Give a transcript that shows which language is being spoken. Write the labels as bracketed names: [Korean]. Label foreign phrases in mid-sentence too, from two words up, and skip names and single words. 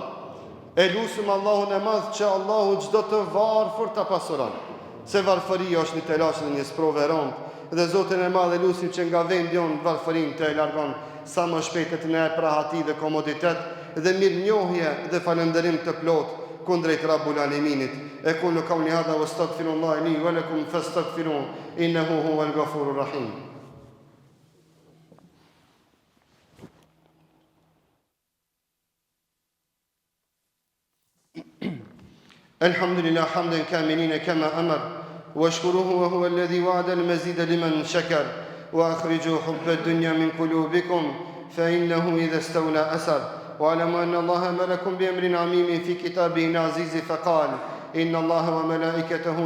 [Albanian] E lutim Allahun e Madh që Allahu çdo të varfër ta pasuron. Se varfëria është një telash dhe një sprovë e rëndë, dhe Zotin e Madh e lutim që nga vendi jon varfërinë të largon sa më shpejt të na jap rahati dhe komoditet dhe mirënjohje dhe falënderim të plot kundrejt Rabbul Alaminit. [Arabic] أقول قولي هذا وأستغفر الله لي ولكم فاستغفروه إنه هو الغفور الرحيم. الحمد لله حمدا كاملا كما أمر واشكروه وهو الذي وعد المزيد لمن شكر وأخرجوا حب الدنيا من قلوبكم فإنه إذا استولى أسر واعلموا أن الله أمركم بأمر عميم في كتابه العزيز فقال إن الله وملائكته